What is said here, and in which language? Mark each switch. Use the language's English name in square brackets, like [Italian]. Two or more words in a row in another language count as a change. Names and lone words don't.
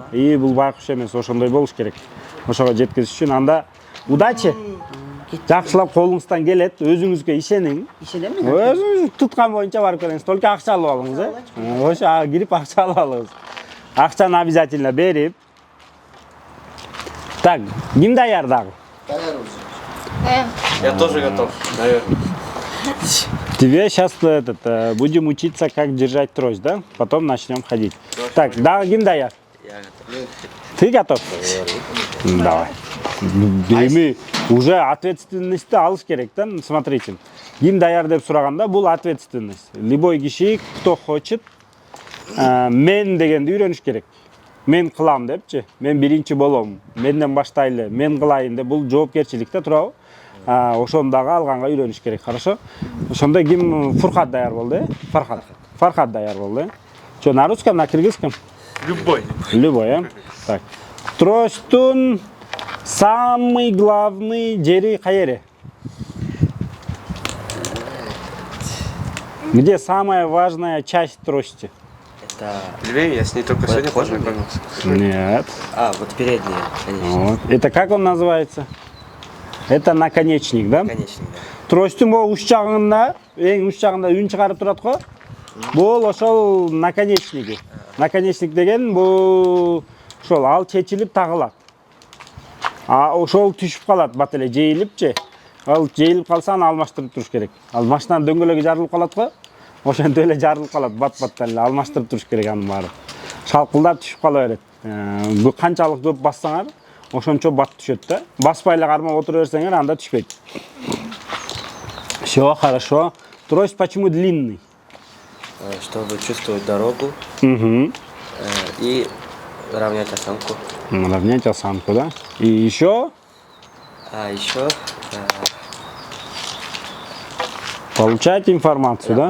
[Kyrgyz] И бул байкуш эмес, ошондой болуш керек. Ошого жеткизиш үчүн анда удачи. Жакшылап колуңуздан келет, өзүңүзгө ишениң. Ишенем мен. Өзүңүз туткан боюнча барып келиңиз. Только акча алып алыңыз, Ошо кирип акча алып алыңыз. Акчаны обязательно берип. Так, ким даяр дагы? [Russian] Я тоже готов. Тебе сейчас будем учиться, как держать трость, да? Потом начнем ходить. Так, [Kyrgyz] дагы ким даяр? [Russian] Я готов. Ты готов? Давай. [Kyrgyz] Эми уже ответственностьти алыш керек да. [Russian] Смотрите. [Kyrgyz] Ким даяр деп сураганда бул ответственность. Любой киши, [Russian] кто хочет, [Kyrgyz] мен дегенди үйрөнүш керек. Мен кылам депчи. Мен биринчи болом. Менден баштайлы. Мен кылайын деп бул жоопкерчилик да туурабы? Ошону дагы алганга үйрөнүш керек. [Russian] Хорошо? [Kyrgyz] Ошондо ким Фуркат даяр болду, Фархат. Фархат даяр болду. [Russian] Что, на русском, на кыргызском? Любой. Любой, Так. [Kyrgyz] Тростун [Russian] самый главный [Kyrgyz] жери каере? [Russian] Где самая важная часть трости? Это... Львень, я с ней только сегодня познакомился. Нет. вот передняя, конечно. Вот. Это как он называется? Это наконечник, да? Конечник, да. [Kyrgyz] Тростун бул уч жагында, эң уч жагында үн чыгарып турат го. Бул ошол наконечниги. Наконечник деген бул ошол ал чечилип тагылат. Ошол түшүп калат, бат эле жейилипчи. Ал жейилип калса аны алмаштырып туруш керек. Ал машинанын дөңгөлөгү жарылып калат го. Ошентип эле жарылып калат, бат-баттан эле алмаштырып туруш керек анын баары. Шалкылдап түшүп кала берет. Канчалык көп бассаңар, ошончо бат түшөт да. Баспай эле кармап отура берсеңер, анда түшпөйт. [Russian] Всё хорошо. Трость почему длинный? Чтобы чувствовать дорогу и равнять осанку. Равнять осанку, да? И еще? Еще Получать информацию, да?